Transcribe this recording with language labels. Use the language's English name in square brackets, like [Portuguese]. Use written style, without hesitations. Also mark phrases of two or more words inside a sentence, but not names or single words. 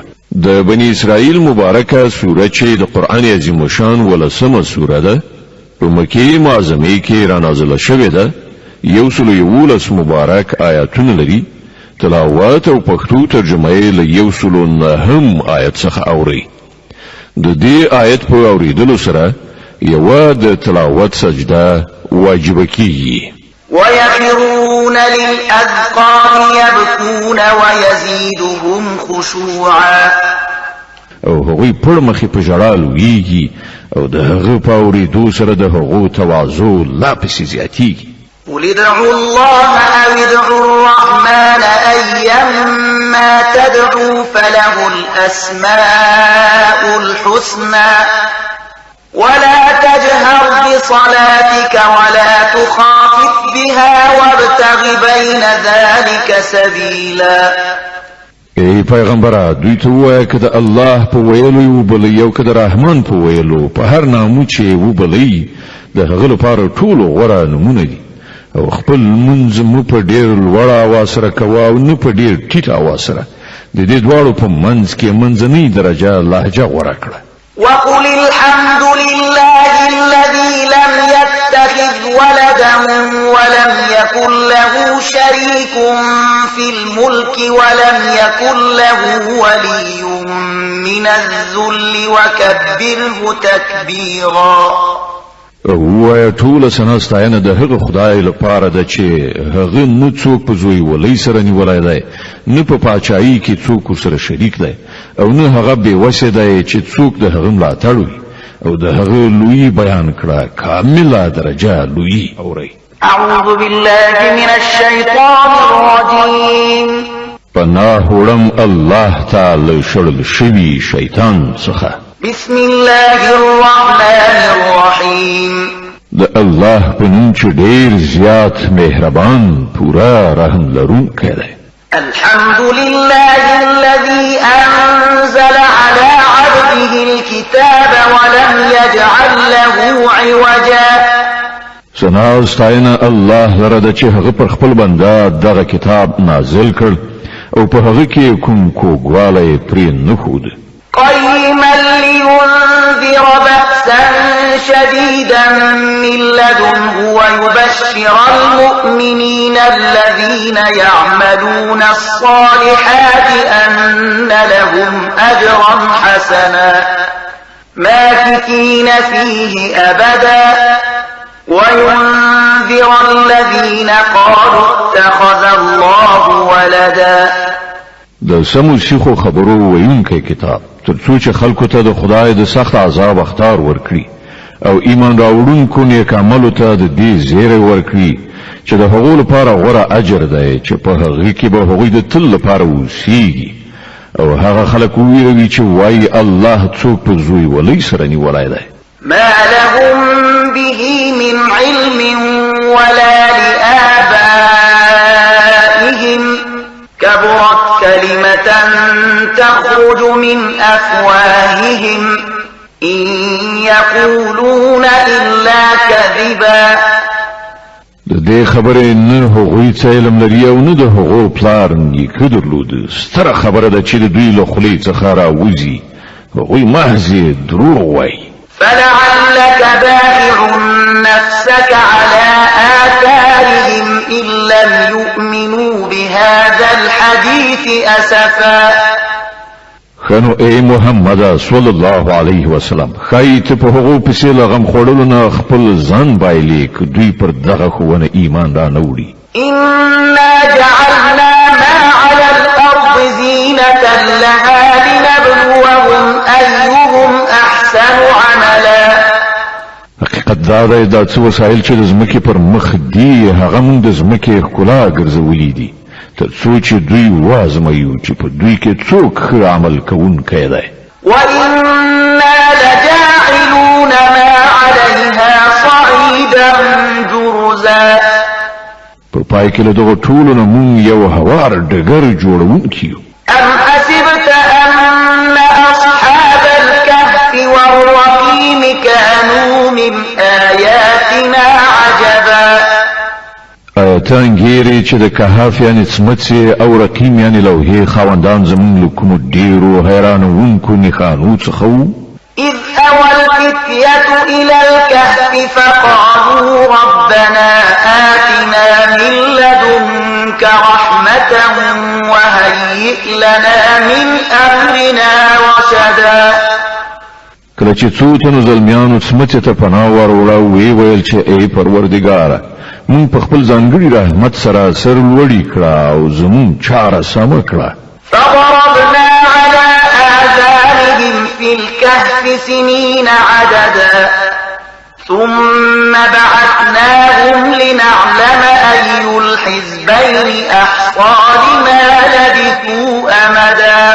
[Pashto] د بني اسرائیل مبارکه سوره چې د قرآن عظیم شان 11مه سوره ده په مکې معظمې کې را نازله شوې ده، 111 مبارک آیاتونه لري، تلاوت او پښتو ترجمه یې له 109 آیت څخه اوري. د دې آیت په اوریدلو سره یو د تلاوت سجده واجب کیږي. [Arabic] ويخرون للأذقان يبكون ويزيدهم خشوعا. [Pashto] او هغوی پړ مخې په ژړا لویږي او د هغه په اوریدو سره د هغو تواضع لا پسې زیاتیږي. [Arabic] قل ادعوا الله أو ادعوا الرحمن أيما تدعوا فله الأسماء الحسنى ولا تجهر بصلاتك ولا تخافت بها وابتغ بين ذلك سبيلا. [Pashto] ای پیغمبره دوی ته ووایه که د الله په ویلو یې وبلئ او که د رحمان په ویلو په هر نامو چې یې وبلئ د هغه لپاره ټولو غوره نومونه دي او خپل لمونځ مو په ډېر لوړ اواز سره کوه او نه په ډېر ټیټ اواز سره، د دې دواړو په منځ کې منځنۍ درجه لهجه غوره کړه. [Arabic] وقل الحمد لله الذي لم يتخذ ولدا ولم يكن له شريك في الملك ولم يكن له ولي من الذل وكبره تكبيرا. [Pashto] وایه ټوله ثنا ستاینه د هغه خدای لپاره ده چې هغه نه څوک په زوی ولۍ سره نیولی دی، نه په پاچایي کې څوک ورسره شریک دی او نه هغه بېوسې دی چې څوک د هغه ملاتړ وي او د هغه لویي بیان کړه کامله درجه لویي اورئ. [Arabic] اعوذ بالله من الشیطان الرجیم. [Pashto] پناه وړم الله تعالی شړل شوي شیطان څخه. [Arabic] بسم الله الرحمن الرحیم. [Pashto] د الله په نوم چې ډېر زیات مهربان پورا رحم لرونکی دی. [Arabic] الحمد لله الذي أنزل على عبده الكتاب ولم يجعل له عوجا. [Pashto] ثنا او ستاینه الله لره ده چې هغه پر خپل بنده دغه کتاب نازل کړ او په هغه کې کوم کوږوالی پرې نه ښود. [Arabic] قيما لينذر بأسا بأسا شديدا من لدنه ويبشر المؤمنين الذين يعملون الصالحات أن لهم أجرا حسنا ماكثين فيه أبدا وينذر الذين قالوا اتخذ الله ولدا. [Pashto] د سمو سیخو خبرو ویونکی کتاب ترڅو چې خلکو ته د خدای د سخت عذاب اخطار ورکړي او ایمان راوړونکو نیک عملو ته د دې زیری ورکړي چې د هغو لپاره غوره اجر دی چې په هغه کې به هغوی د تل لپاره اوسیږي او هغه خلک وویروي چې وایي الله څوک په زوی ولی سره نیولی دی. [Arabic] ما لهم به من علم ولا لآبائهم كبرت كلمة تخرج من أفواههم إن يقولون إلا كذبا. [Pashto] د دې خبرې نه هغوی څه علم لري او نه د هغو پلار نیکه درلود. ستره خبره ده چې د دوی له خولې څخه راوځي هغوی محض دروغ وایي. [Arabic] فلعلك باخع نفسك على آثارهم إن لم يؤمنوا بهذا الحديث أسفا. [Pashto] خنو اے محمد [Arabic] صلی الله علیه وسلم [Pashto] خایت په هغو پسې لغم خوړلو نه خپل ځان بایلې ک دوی پر دغه خوونه ایمان را نوړي. [Arabic] إنا جعلنا ما على الأرض زينة لها لنبلوهم أيهم أحسن عملا. [Pashto] حقیقت دا دی دا څه وسایل چې د ځمکې پر مخ دي هغه موږ د ځمکې ښکلا ګرځولي دي تر څو چې دوی وازمویو چې په دوی کې څوک ښه عمل کوونکی دی. [Arabic] وإنا لجاعلون ما عليها صعيدا جرزا. [Pashto] په پای کې له دغو ټولو نه موږ یو هوار ډګر جوړونکي یو. [Arabic] أم حسبت أن أصحاب الكهف والرقيم كانوا من آياتنا عجبا. [Pashto] آیتان ګیري چې د کهف یعنی څمڅې او رقیم یعنی لوحې خاوندان زموږ له کومو ډېرو حیرانوونکو نښانو څخه وو. [Arabic] إذ أوى الفتية إلى الكهف فقالوا ربنا آتنا من لدنك رحمة وهيئ لنا من أمرنا رشدا. [Pashto] کله چې څو تنو زلمیانو څمڅې ته پناه وروړه ویې ویل چې ای پروردګاره مونږ په خپل ځانګړي رحمت سره سر لوړي کړه او زموږ چاره سمه کړه. [Arabic] فضربنا على آذانهم في الكهف سنين عددا ثم بعثناهم لنعلم أي الحزبين أحصى لما لبثوا أمدا.